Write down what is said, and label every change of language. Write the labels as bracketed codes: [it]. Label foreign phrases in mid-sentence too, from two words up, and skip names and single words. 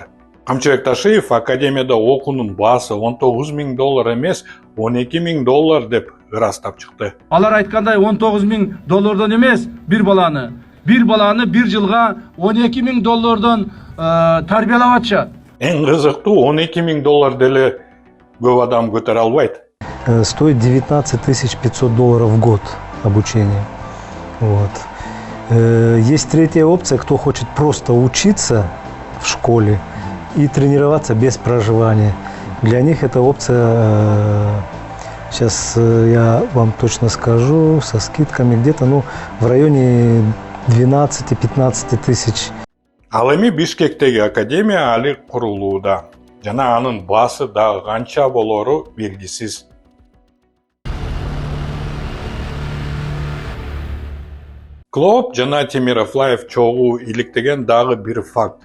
[ky] Камчыбек Ташиев академияда окуунун баасы $19,000 эмес, $12,000 деп ырастап чыкты. Алар айткандай $19,000 эмес, бир баланы бир жылга $12,000 тарбиялап атышат. Эң кызыктуу $12,000 деле көп адам көтөрө албайт. [ru] Стоит $19 500 в год обучение. Вот. Есть третья опция, кто хочет просто учиться в школе и тренироваться без проживания. Для них эта опция, сейчас я вам точно скажу, со скидками где-то в районе 12-15 тысяч. [ky] Ал эми Бишкектеги академия али курулууда. Жана анын баасы да канча болору белгисиз. Клоп жана Темиров Лайф чогуу иликтеген дагы бир факт.